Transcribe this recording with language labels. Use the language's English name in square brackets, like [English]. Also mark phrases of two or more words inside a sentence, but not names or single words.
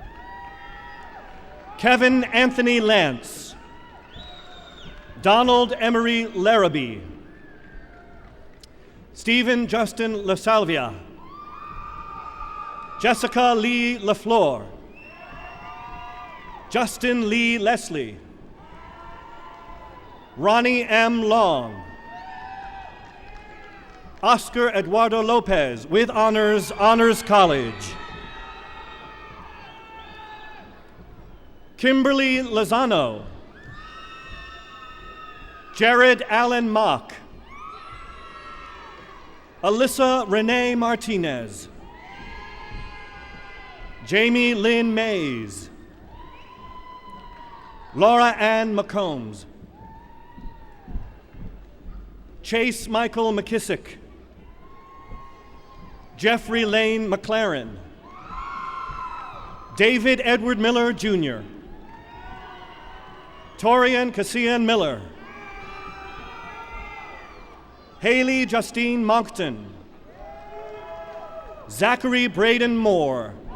[English] Kevin Anthony Lance. Donald Emery Larrabee. Stephen Justin LaSalvia. Jessica Lee LaFleur. Justin Lee Leslie. Ronnie M. Long. Oscar Eduardo Lopez with honors, Honors College. Kimberly Lozano. Jared Allen Mock. Alyssa Renee Martinez. Jamie Lynn Mays. Laura Ann McCombs. Chase Michael McKissick. Jeffrey Lane McLaren. David Edward Miller, Jr. Torian Cassian Miller. Haley Justine Moncton. Zachary Braden Moore.